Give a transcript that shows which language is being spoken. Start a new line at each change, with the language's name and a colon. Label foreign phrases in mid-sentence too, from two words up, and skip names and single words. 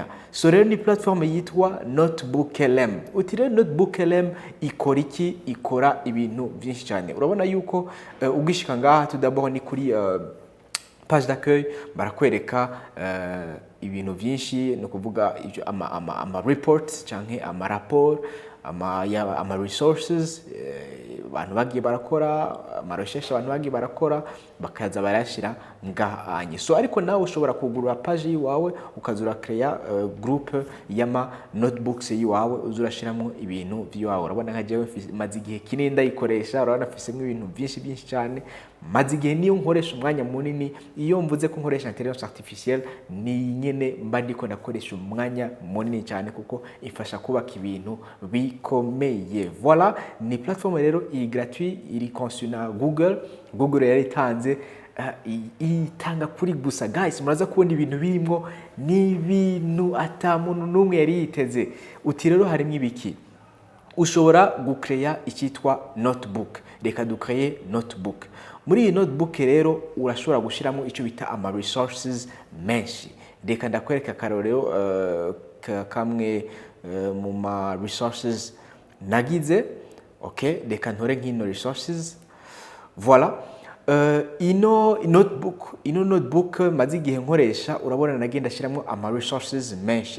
Rundi: So rero ni platform yitwa Notebook LM. Utire Notebook LM ikora iki? Ikora ibintu byinshi cyane. Urabona yuko ugishika ngaha tudabaho ni kuri
French: page d'accueil
Rundi: barakwereka ibintu byinshi, no kuvuga ama reports canke ama rapport, ama resources abantu bagiye barakora, ama recherche abantu bagiye barakora, bakaza barashira ngahanye. So ariko nawe ushobora kugurura page yiwawe ukazura
English: create group
Rundi: yama notebooks yiwawe uzurashiramo ibintu byiwawe. Urabona nka jewe maze igihe kinini ndayikoresha, urabona afisemo ibintu byinshi cyane. Maze igihe niyo nkoresha umwanya munini. Iyo mvuze ko nkoresha
French: intelligence artificielle
Rundi: ni nyene mba ndiko ndakoresha umwanya munini cyane, kuko ifasha kubaka ibintu bikomeye. Voilà, ni platform rero iri gratuit, iri conçu na Google yari itanze, itanga kuri gusa guys. Muraza kubona ibintu birimo ni ibintu atamuntu numwe yari yiteze. Uti rero harimo ibiki? Ushobora gucreya icyitwa notebook. Reka ducreye notebook. Muri iyi notebook rero urashobora gushiramo icyo bita ama resources menshi. Reka ndakwereka karorero kamwe mu ma resources nagize. Okay, reka ntore nk'ino resources. Voilà. Ino notebook maze igihe nkoresha, urabona nagenda shiramo ama resources menshi.